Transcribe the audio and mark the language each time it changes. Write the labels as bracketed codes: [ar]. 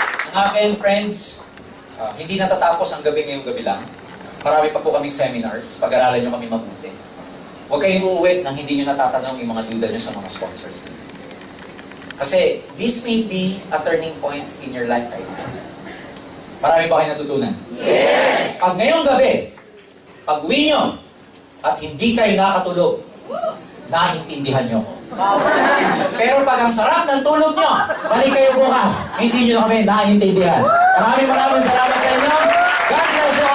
[tl] Ang akin, friends, hindi natatapos ang gabi ngayong gabi lang. Marami pa po kaming seminars, pag-aralan nyo kami mabuti. Huwag kayong uuwi nang hindi nyo natatanong yung mga duda nyo sa mga sponsors. [en] Kasi this may be a turning point in your life right now. [tl] Marami ba kayo natutunan? [en] Yes! [tl] Pag ngayong gabi, pag uwi nyo, at hindi kayo nakatulog, naiintindihan nyo ko. Pero pag ang sarap ng tulog nyo, balik kayo bukas, hindi nyo na kami naiintindihan. Maraming salamat sa inyo. God bless!